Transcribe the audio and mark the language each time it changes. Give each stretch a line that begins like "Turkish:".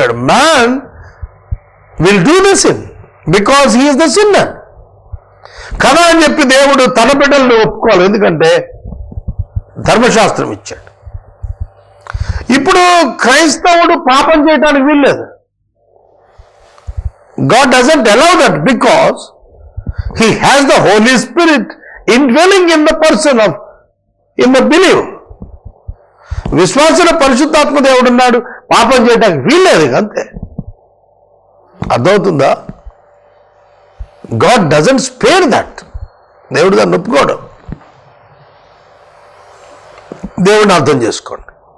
English: man will do the sin because he is the sinner
Telugu: కదా అని చెప్పి దేవుడు తన బిడ్డలను ఒప్పుకోవాలి, ఎందుకంటే ధర్మశాస్త్రం ఇచ్చాడు. ఇప్పుడు క్రైస్తవుడు పాపం చేయటానికి వీల్లేదు.
English: God doesn't allow that because he has the Holy Spirit indwelling in the person of in the believer.
Telugu: విశ్వాసంలో పరిశుద్ధాత్మ దేవుడు ఉన్నాడు, పాపం చేయడానికి వీల్లేదు, అంతే. అర్థమవుతుందా?
English: God doesn't spare that.
Telugu: దేవుడు దాన్ని ఒప్పుకోడు. దేవుడిని అర్థం చేసుకోండి.